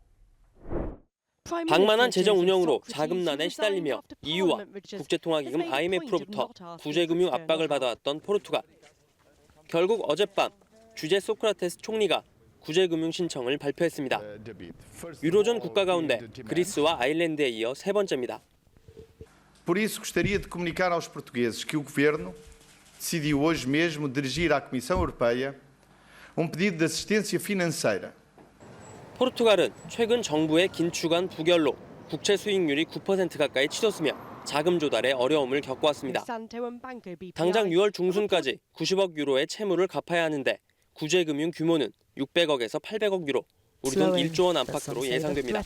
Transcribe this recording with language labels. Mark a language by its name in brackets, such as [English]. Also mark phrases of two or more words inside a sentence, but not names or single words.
[Korean] 방만한 재정 운영으로 자금난에 시달리며 EU와 국제통화기금 IMF로부터 구제금융 압박을 받아왔던 포르투갈. 결국 어젯밤 주제 소크라테스 총리가 구제금융 신청을 발표했습니다. 유로존 국가 가운데 그리스와 아일랜드에 이어 세 번째입니다. [Portuguese] Por isso, gostaria de comunicar aos portugueses que o governo decidiu hoje mesmo dirigir à Comissão Europeia pedido de assistência financeira. [Korean] 포르투갈은 최근 정부의 긴축안 부결로 국채 수익률이 9% 가까이 치솟으며 자금 조달에 어려움을 겪어왔습니다. 당장 6월 중순까지 90억 유로의 채무를 갚아야 하는데 구제금융 규모는 600억에서 800억 유로, 우리 돈 1조 원 안팎으로 예상됩니다.